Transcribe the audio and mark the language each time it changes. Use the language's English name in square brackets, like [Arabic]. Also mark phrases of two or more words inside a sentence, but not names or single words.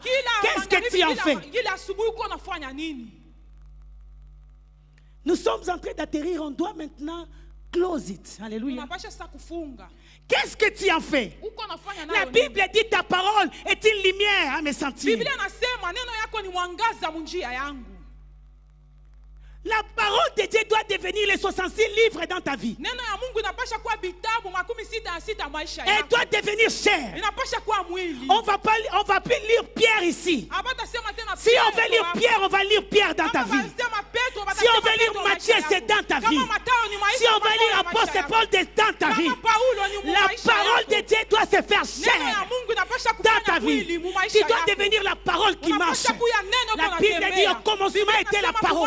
[French] Qu'est-ce que tu en fais? [Swahili] Kila asubuhi uko nafanya nini? [French] Nous sommes en train d'atterrir, on doit maintenant [English] close it. [French] Alléluia. [Swahili] Unapasha sasa kufunga. [French] Qu'est-ce que tu en fais? [Swahili] Uko nafanya [French] La [Swahili] nayo. [French] Bible dit ta parole est une lumière à me sentir. [Swahili] Biblia nasema neno yako ni mwangaza munjia yangu. [French] La parole de Dieu doit devenir les 66 livres dans ta vie. [Swahili] Neno ya Mungu inapasha kuwa vitabu 66 maisha [French] Elle [Swahili] yako. [French] doit devenir chair. [Swahili] Inapasha kuwa mwili. [French] On va plus lire Pierre ici. [Swahili] Abata sema tena [French] Si on veut lire Pierre, on va lire Pierre dans ta vie. Si on veut lire Matthieu, c'est dans ta vie. Si on veut lire Apôtre Paul, c'est dans ta vie. La parole de Dieu doit se faire chair dans ta vie. Tu dois devenir la parole qui marche. La Bible dit au commencement était la parole.